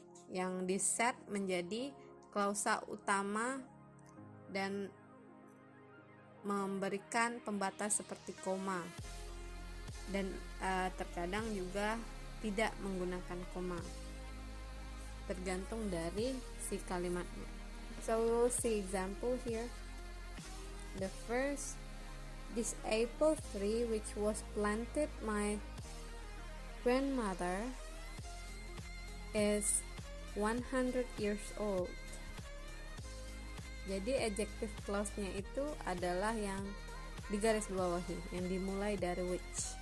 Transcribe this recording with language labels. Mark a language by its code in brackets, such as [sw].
[id] yang di set menjadi klausa utama dan memberikan pembatas seperti koma, dan terkadang juga tidak menggunakan koma, tergantung dari si kalimatnya. [en] So we'll see example here. The first, this apple tree which was planted my grandmother is 100 years old. [id] Jadi adjective clause-nya itu adalah yang digaris bawahi, yang dimulai dari which.